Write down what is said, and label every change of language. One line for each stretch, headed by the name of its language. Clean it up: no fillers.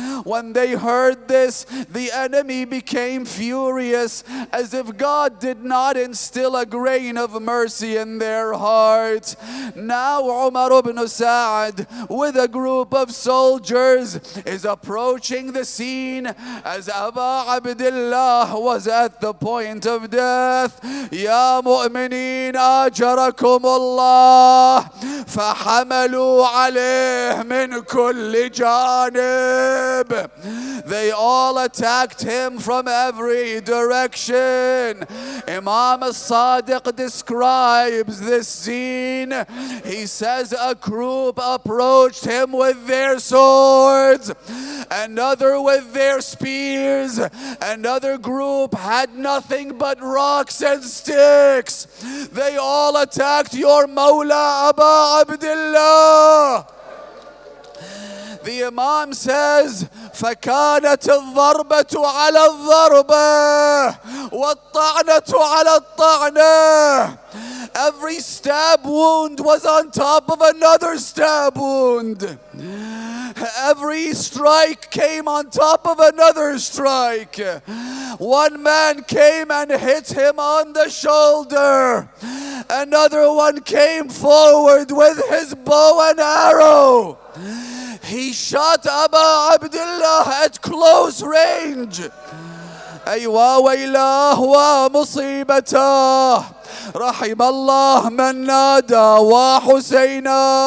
English: When they heard this, the enemy became furious, as if God did not instill a grain of mercy in their heart. Now Umar ibn Sa'd, with a group of soldiers, is approaching the scene as Abu Abdullah was at the point of death.
Arabic: Ya mu'mineen ajarakum Allah, فحملوا عليه من كل جانب.
English: They all attacked him from every direction. Imam Sadiq describes this scene. He says a group approached him with their swords, another with their spears, another group had nothing but rocks and sticks. They all attacked your Mawla Abu Abdullah. The Imam says,
Arabic: فكانت الضربة على الضربة والطعنة على الطعنة.
English: Every stab wound was on top of another stab wound. Every strike came on top of another strike. One man came and hit him on the shoulder. Another one came forward with his bow and arrow. He shot Abu Abdullah at close range.
Arabic: أيوا ويلاه ومصيبته رحم الله من نادى وحسينا.